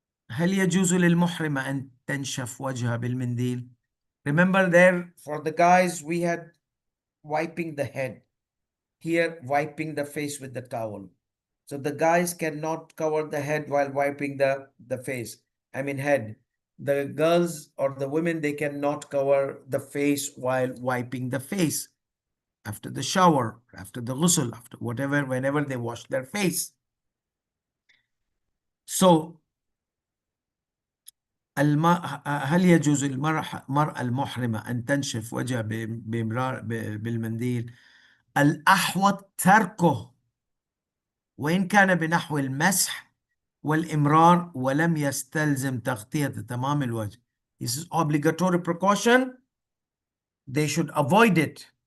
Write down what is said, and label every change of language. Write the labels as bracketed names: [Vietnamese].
[Arabic] هل يجوز للمحرمة أن تنشف وجهها بالمنديل? [English] Remember there for the guys we had wiping the head. Here wiping the face with the towel. So the guys cannot cover the head while wiping the face. I mean head. The girls or the women, they cannot cover the face while wiping the face. after the shower, after the ghusl, after whatever, whenever they wash their face. [Arabic] So هل يجوز المرأة المحرمة أن تنشف وجهها بالمنديل؟ الأحوط تركه وإن كان بنحو المسح والإمرار ولم يستلزم تغطية تمام الوجه. [English] This is obligatory precaution. They should avoid it.